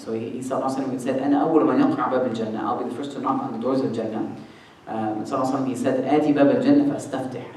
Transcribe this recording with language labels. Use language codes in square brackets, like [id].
[en] So he said, [ar] أنا أول من يقرع باب الجنة. [en] I'll be the first to knock on the doors of Jannah. And he said, [ar] آتي باب الجنة فأستفتح.